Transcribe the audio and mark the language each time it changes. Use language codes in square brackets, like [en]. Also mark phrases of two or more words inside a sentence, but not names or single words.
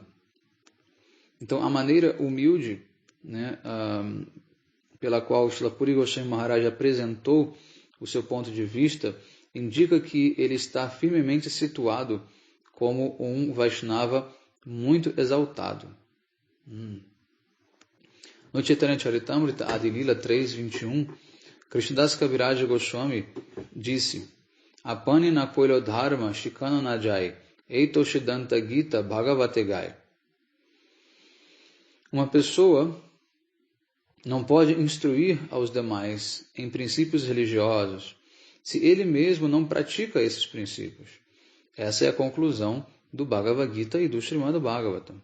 [pt] Então, a maneira humilde, né, pela qual Srila Puri Goswami Maharaj apresentou o seu ponto de vista, indica que ele está firmemente situado como um Vaishnava muito exaltado. No Chaitanya Charitamrita, Adilila 3.21, Krishnadas Kaviraj Goswami disse: [bn] আপনি না কইলো ধর্ম শিখান না যায়, এইতো সিদ্ধান্ত গীতা ভাগবতে গায়. [pt] Uma pessoa não pode instruir aos demais em princípios religiosos se ele mesmo não pratica esses princípios. Essa é a conclusão do Bhagavad Gita e do Srimad Bhagavatam.